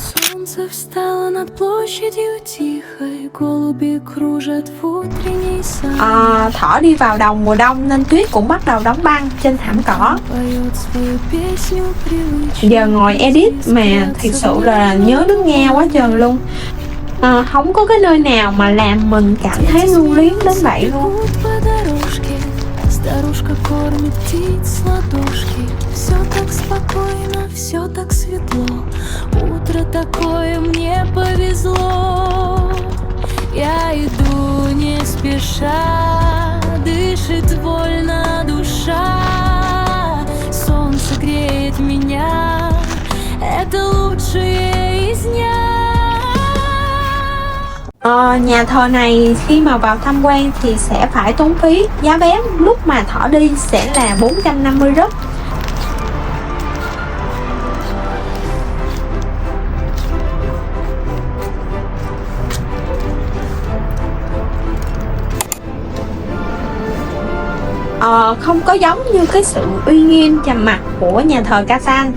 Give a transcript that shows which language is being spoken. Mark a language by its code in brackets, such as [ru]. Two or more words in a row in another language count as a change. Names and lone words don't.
[vi] Thỏ đi vào đầu mùa đông nên tuyết cũng bắt đầu đóng băng trên thảm cỏ. Giờ ngồi edit mà thực sự là nhớ nước Nga quá trời luôn. Không có cái nơi nào mà làm mình cảm thấy lưu luyến đến vậy luôn. [ru] Старушка кормит птиц с ладошки. Все так спокойно, все так светло. Утро такое, мне повезло. Я иду не спеша, дышит вольно душа. Солнце греет меня, это лучшее из дня. [vi] Nhà thờ này khi mà vào tham quan thì sẽ phải tốn phí. Giá vé lúc mà Thỏ đi sẽ là 450 rúp. Không có giống như cái sự uy nghiêm trầm mặc của nhà thờ Kazan.